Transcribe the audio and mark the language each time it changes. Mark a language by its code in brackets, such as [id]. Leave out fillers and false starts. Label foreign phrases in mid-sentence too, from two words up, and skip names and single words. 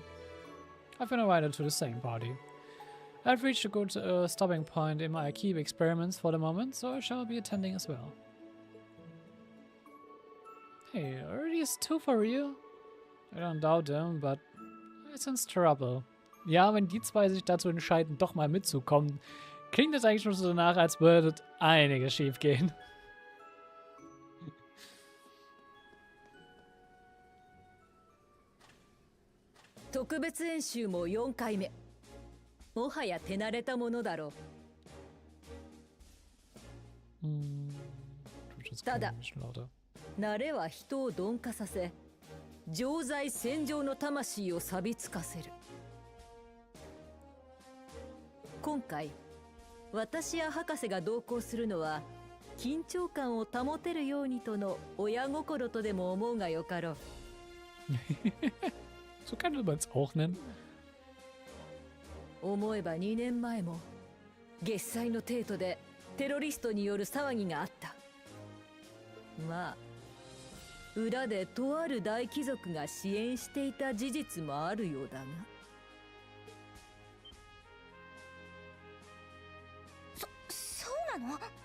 [en] I've been invited to the same party. I've reached a good stopping point in my keep experiments for the moment, so I shall be attending as well. Hey, are these two for real? I don't doubt them, but I sense trouble. [de] Ja, wenn die zwei sich dazu entscheiden, doch mal mitzukommen, klingt das eigentlich schon so danach, als würde einiges schief gehen. [ja] 特別演習も4回目。もはや手慣れたものだろう。ただ、慣れは人を鈍化させ、常在戦場の魂を錆びつかせる。今回、私や博士が同行するのは、緊張感を保てるようにとの親心とでも思うがよかろう。 [de] So könnte man es auch nennen. [ja] 思えば2年前も月祭の帝都でテロリストによる騒ぎがあった。まあ裏でとある大貴族が支援していた事実もあるようだが。そうなの？